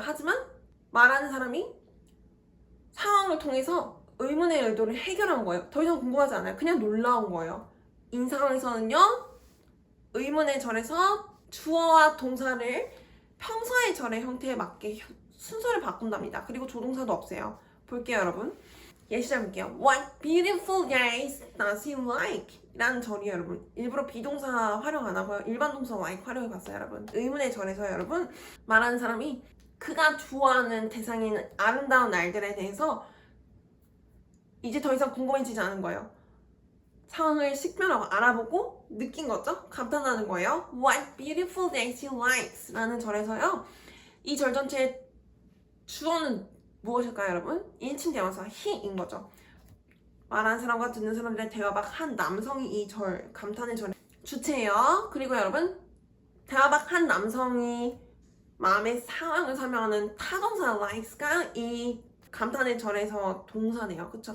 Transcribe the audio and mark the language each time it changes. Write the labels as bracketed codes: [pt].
[ko] 하지만 말하는 사람이 상황을 통해서 의문의 의도를 해결한 거예요. 더 이상 궁금하지 않아요. 그냥 놀라운 거예요. 이 상황에서는요 의문의 절에서 주어와 동사를 평서의 절의 형태에 맞게 순서를 바꾼답니다. 그리고 조동사도 없애요. 볼게요 여러분. 예시를 볼게요. [en] What beautiful days does he like? [ko] 라는 절이에요 여러분. 일부러 비동사 활용 안 하고요. 일반 동사 like 활용해 봤어요 여러분. 의문의 절에서 여러분 말하는 사람이 그가 좋아하는 대상인 아름다운 날들에 대해서 이제 더 이상 궁금해지지 않은 거예요. 상황을 식별하고 알아보고 느낀 거죠? 감탄하는 거예요. [en] What beautiful days he likes [ko] 라는 절에서요. 이 절 전체의 주어는 무엇일까요 여러분? 1인 대명사 he인 거죠. 말하는 사람과 듣는 사람들의 대화박 한 남성이 이 절, 감탄의 절의 주체예요. 그리고 여러분 대화박 한 남성이 마음의 상황을 설명하는 타동사 likes가 이 감탄의 절에서 동사네요. 그쵸?